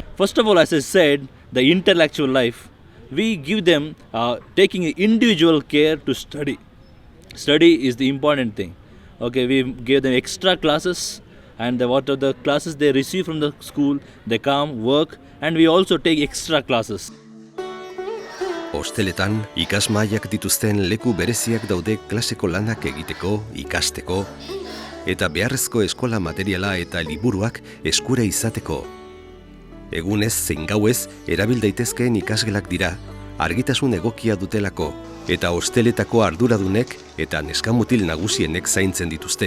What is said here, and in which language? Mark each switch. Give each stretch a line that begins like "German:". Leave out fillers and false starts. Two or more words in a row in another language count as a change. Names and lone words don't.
English: First of all, as I said, the intellectual life, we give them taking individual care to study. Study is the important thing. Okay, we give them extra classes, and what are the classes they receive from the school, they come, work, and we also take extra classes.
Basque: Hosteletan ikasmahaiak dituzten leku bereziak daude klaseko lanak egiteko, ikasteko, eta beharrezko eskola materiala eta liburuak eskura izateko. Egunez zein gauez erabil daitezkeen ikasgelak dira, argitasun egokia dutelako, eta hosteletako arduradunek eta neskamutil nagusienek zaintzen dituzte.